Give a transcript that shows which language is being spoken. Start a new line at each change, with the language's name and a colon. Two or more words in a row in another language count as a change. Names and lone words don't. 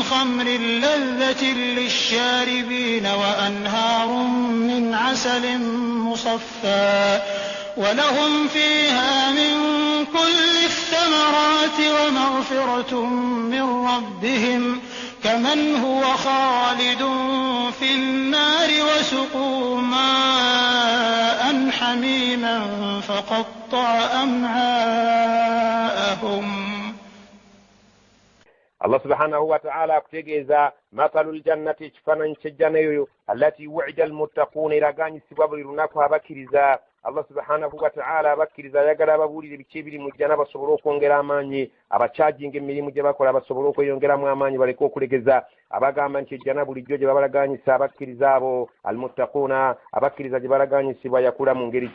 Arabic: خمر لذة للشاربين وأنهار من عسل مصفى ولهم فيها من كل الثمرات ومغفرة من ربهم كمن هو خالد في النار وسقوا ماء حميما فقطع أمعاءهم. الله سبحانه وتعالى
Ganda: akutegeeza
Arabic: مثل الجنة
Ganda: kifaananyi ky'ejjana eyo
Arabic: التي وعد المتقون
Ganda: eraganyisibwa buli lunaku abakkiriza
Arabic: الله سبحانه وتعالى
Ganda: abakkiriza ayagala ababuulire biki ebiri mu jjana basobole okwongera amaanyi abakyajinga emirimu gye bakola basobole okweyongeramu amaanyi baleke okulegeza abagamba nti ejjana bulijjo gye babalaganyisa abakkiriza abo almuttaquuna abakkiriza gye balaganyisibwa yakula mu ngeri